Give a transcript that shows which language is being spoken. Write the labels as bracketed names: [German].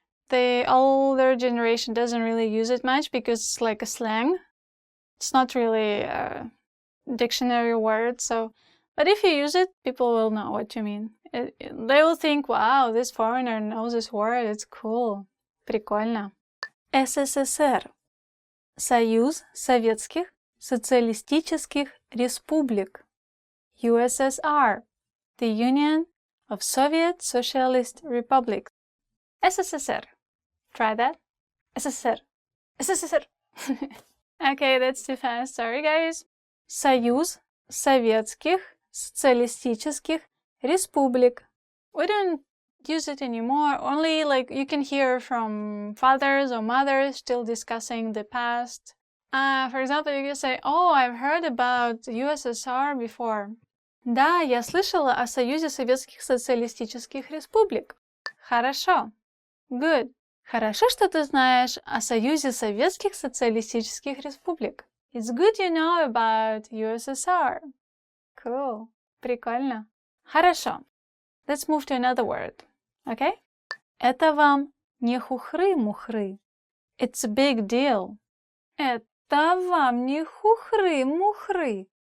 [English] The older generation doesn't really use it much because it's like a slang. It's not really a dictionary word, but if you use it, people will know what you mean. They will think, wow, this foreigner knows this word, it's cool. [Russian] Прикольно. СССР. Союз Советских Социалистических Республик. [English] USSR. The Union of Soviet Socialist Republics. [Russian] СССР. [English] Try that. [Russian] СССР. СССР. [English] Okay, that's too fast. Sorry, guys. [Russian] Союз Советских Социалистических Республик. [English] We don't use it anymore. Only you can hear from fathers or mothers still discussing the past. For example, you can say, oh, I've heard about USSR before. [Russian] Да, я слышала о Союзе Советских Социалистических Республик. Хорошо. [English] Good. [Russian] Хорошо, что ты знаешь о Союзе Советских Социалистических Республик. [English] It's good you know about USSR. Cool. [Russian] Прикольно. Хорошо. [English] Let's move to another word. Okay? [Russian] Это вам не хухры-мухры. [English] It's a big deal. [Russian] Это вам не хухры-мухры.